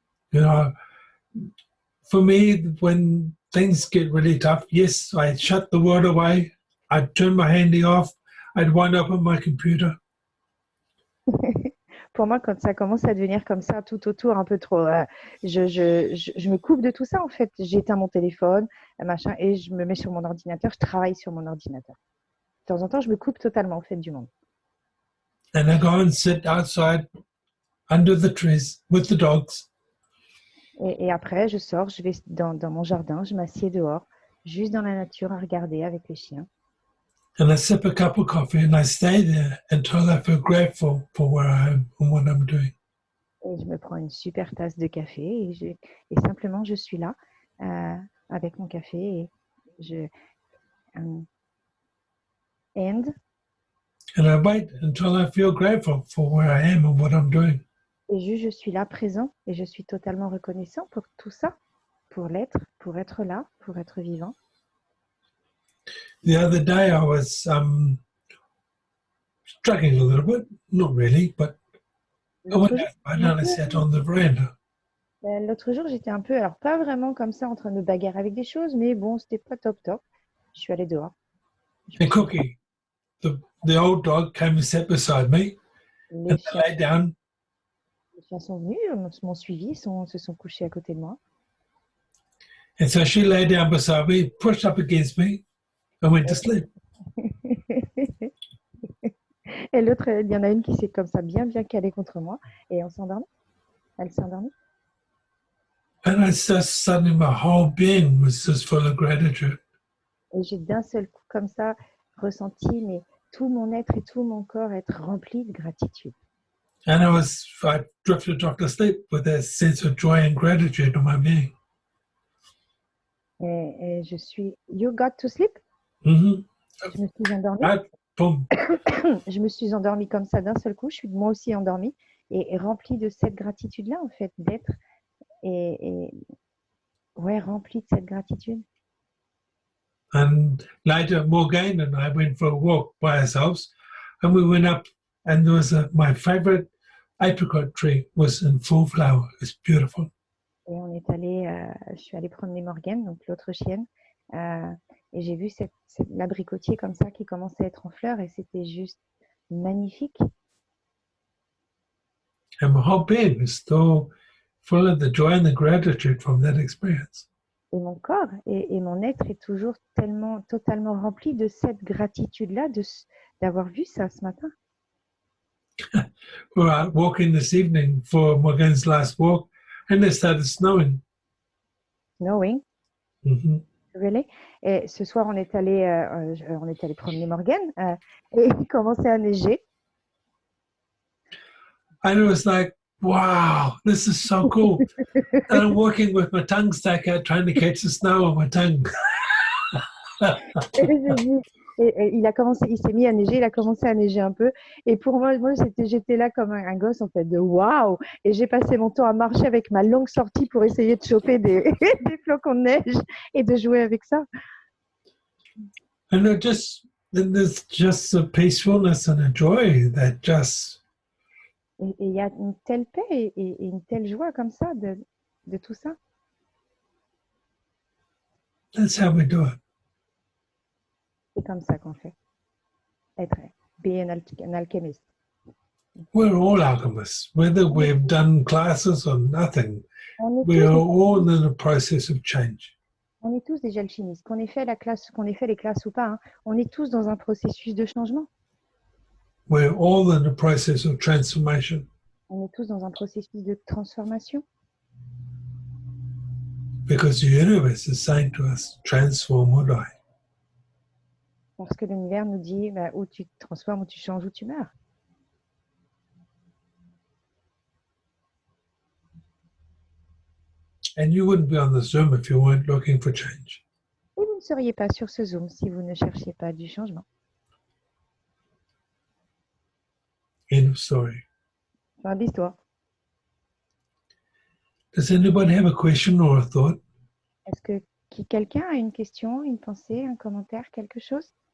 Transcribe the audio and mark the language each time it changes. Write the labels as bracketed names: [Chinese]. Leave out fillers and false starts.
[English] You know, for me, when things get really tough, yes, I shut the world away. I'd turn my handy off. I'd wind up on my computer. [French] Pour moi, quand ça commence à devenir comme ça, tout autour, un peu trop, je me coupe de tout ça en fait. J'éteins mon téléphone, machin, et je me mets sur mon ordinateur, je travaille sur mon ordinateur. De temps en temps, je me coupe totalement en fait du monde. [English] And I go and sit outside under the trees with the dogs. [French] Et après, je sors, je vais dans mon jardin, je m'assieds dehors, juste dans la nature à regarder avec les chiens. [English] And I sip a cup of coffee and I stay there until I feel grateful for where I am and what I'm doing. [French] Et je me prends une super tasse de café et simplement je suis là avec mon café et [English] and I wait until I feel grateful for where I am and what I'm doing. [French] et juste je suis là présent et je suis totalement reconnaissant pour tout ça, pour l'être, pour être là, pour être vivant. [English] The other day I was struggling a little bit, not really, but I [French] L'autre [English] went [French] jour, [English] outside and I sat on the veranda. [French] l'autre jour, j'étais un peu, alors pas vraiment comme ça en train de me bagarrer avec des choses, mais bon, c'était pas top top. Je suis allée dehors. Je me [English] And [French] suis- [English] Cookie, the old dog, came and sat beside me [French] Les [English] and [French] chiens, [English] lay down. [French] les chiens sont venus, m'ont suivi, se sont couchés à côté de moi. [English] And so she lay down beside me, pushed up against me, and went to sleep. [French] Et l'autre, il y en a une qui s'est comme ça bien calée contre moi et on s'est endormi. Elle s'est endormie. [English] And I just suddenly my whole being was just full of gratitude. [French] Et j'ai d'un seul coup comme ça ressenti mais tout mon être et tout mon corps être rempli de gratitude. [English] And I drifted off to sleep with that sense of joy and gratitude in my being. [French] Et je suis, [English] you got to sleep? Mm-hmm. [French] Je me suis endormie. [English] Right? Boom. [French] Je me suis endormie comme ça d'un seul coup. Je suis moi aussi endormie et remplie de cette gratitude-là en fait, d'être et ouais, remplie de cette gratitude. [English] And later, Morgane and I went for a walk by ourselves, and we went up, and there was my favorite apricot tree was in full flower. It's beautiful. [French] Et on est allé, je suis allée promener Morgane, donc l'autre chienne, et j'ai vu l'abricotier comme ça qui commençait à être en fleurs et c'était juste magnifique. [English] And my whole being is still full of the joy and the gratitude from that experience. [French] Et mon corps et mon être est toujours totalement rempli de cette gratitude-là, d'avoir vu ça ce matin. [English] We were out walking this evening for Morgane's last walk, and it started snowing. Knowing, Mm-hmm. really. [French] Et ce soir, on est allé promener Morgane et il commençait à neiger. [English] And it was like, wow, this is so cool. And I'm walking with my tongue stuck out, trying to catch the snow on my tongue. [French] Il s'est mis à neiger, il a commencé à neiger un peu. Et pour moi j'étais là comme un gosse en fait, de waouh. Et j'ai passé mon temps à marcher avec ma longue sortie pour essayer de choper des, des flocons de neige et de jouer avec ça. [English] And there's just a peacefulness and a joy that just, Et il y a une telle paix et une telle joie comme ça de tout ça. that's how we do it. [French] C'est comme ça qu'on fait. [English] Be an alchemist. We're all alchemists, whether we've done classes or nothing. [French] On est [English] We are [French] tous, [English] all in a process of change. [French] on est tous des alchimistes, qu'on ait fait les classes ou pas, hein, on est tous dans un processus de changement. [English] We're all in a process of transformation. [French] On est tous dans un processus de transformation. [English] Because the universe is saying to us, transform or die. [French] Parce que l'univers nous dit ou tu te transformes, ou tu changes, ou tu meurs. [English] And you wouldn't be on the Zoom if you weren't looking for change. [French] Et vous ne seriez pas sur ce Zoom si vous ne cherchiez pas du changement. [English] End of story. [French] Fin de l'histoire. [English] Does anybody have a question or a thought? [French] Est-ce que quelqu'un a une question, une pensée, un commentaire, quelque chose?